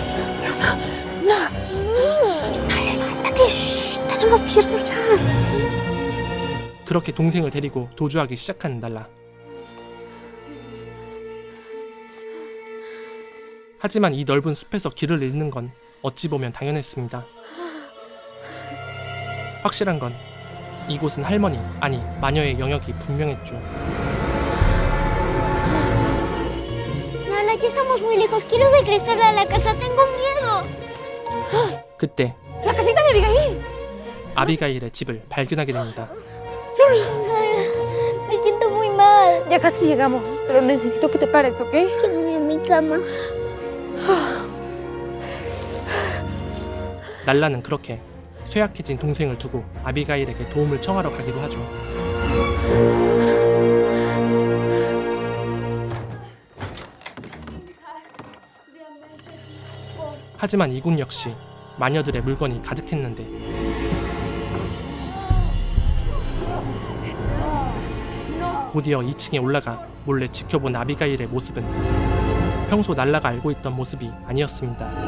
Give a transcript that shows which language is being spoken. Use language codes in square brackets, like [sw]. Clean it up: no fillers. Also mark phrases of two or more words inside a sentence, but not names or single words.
[es] Tenemos que irnos ya. [ko] 그렇게 동생을 데리고 도주하기 시작한 날라. 하지만 이 넓은 숲에서 길을 잃는 건 어찌 보면 당연했습니다. 확실한 건 이곳은 할머니, 아니 마녀의 영역이 분명했죠. [es] Nala, ya estamos muy lejos. Quiero regresar a la casa. Tengo miedo. [ko] 그때 [es] ¡La casita de Abigail! [ko] 아비가일의 집을 발견하게 됩니다. [es] Me siento muy mal. Ya casi llegamos, pero necesito que te pares, ¿ok? Quiero ir a mi cama. [ko] 날라는 그렇게 쇠약해진 동생을 두고 아비가일에게 도움을 청하러 가기로 하죠. 하지만 이곳 역시 마녀들의 물건이 가득했는데 곧이어 2층에 올라가 몰래 지켜본 아비가일의 모습은 평소 날라가 알고 있던 모습이 아니었습니다.